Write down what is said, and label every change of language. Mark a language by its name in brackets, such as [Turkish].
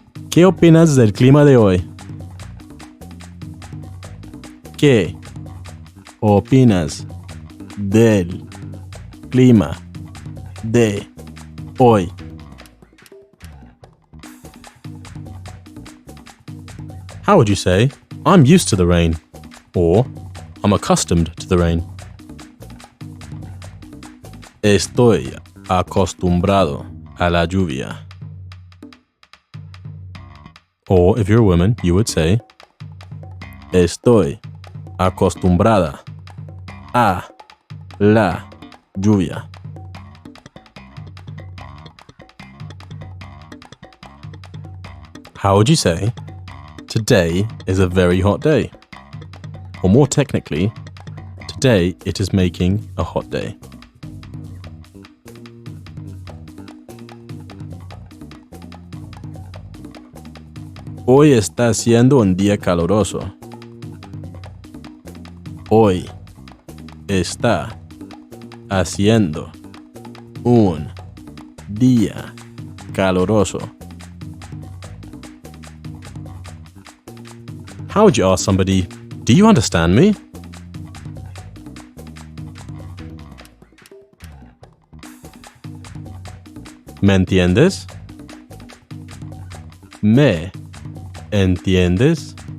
[Spanish] ¿Qué opinas del clima de hoy? ¿Qué opinas del clima de hoy? [English] How would you say, I'm used to the rain, or I'm accustomed to the rain? [Spanish] Estoy acostumbrado a la lluvia. [English] Or if you're a woman, you would say, [Spanish] estoy acostumbrada a la lluvia. [English] How would you say, today is a very hot day? Or more technically, today it is making a hot day. [Spanish] Hoy está siendo un día caluroso. Hoy está haciendo un día caluroso. [English] How would you ask somebody, do you understand me? [Spanish] ¿Me entiendes? ¿Me entiendes?